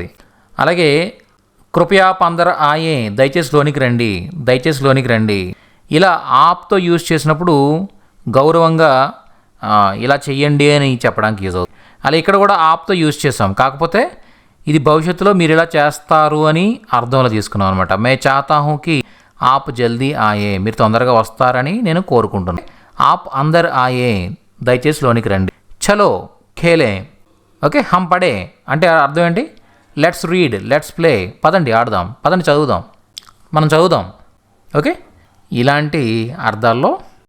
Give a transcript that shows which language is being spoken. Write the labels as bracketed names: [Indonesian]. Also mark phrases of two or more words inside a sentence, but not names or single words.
[Telugu] అలాగే [Hindi] कृपया पंदर आए, [Telugu] దయచేసి లోనికి రండి. ఇలా ఆప్తో యూజ్ చేసినప్పుడు గౌరవంగా ఇలా చెయ్యండి అని చెప్పడానికి యూజ్ అవుతుంది. అలా ఇక్కడ కూడా ఆప్తో యూజ్ చేసాం, కాకపోతే ఇది భవిష్యత్తులో మీరు ఇలా చేస్తారు అని అర్థంలో తీసుకున్నాం అనమాట. [Hindi] मैं चाहता हूँ कि आप जल्दी आएं, [Telugu] మీరు తొందరగా వస్తారని నేను కోరుకుంటున్నాను. [Hindi] आप अंदर आएं, [Telugu] దయచేసి లోనికి రండి. [Hindi] चलो खेलें, [Telugu] ఓకే, [Hindi] हम पढ़ें [Telugu] అంటే అర్థం ఏంటి, [English] let's read, let's play, [Telugu] పదండి ఆడదాం, పదండి మనం చదువుదాం. ఓకే, ఇలాంటి అర్థాల్లో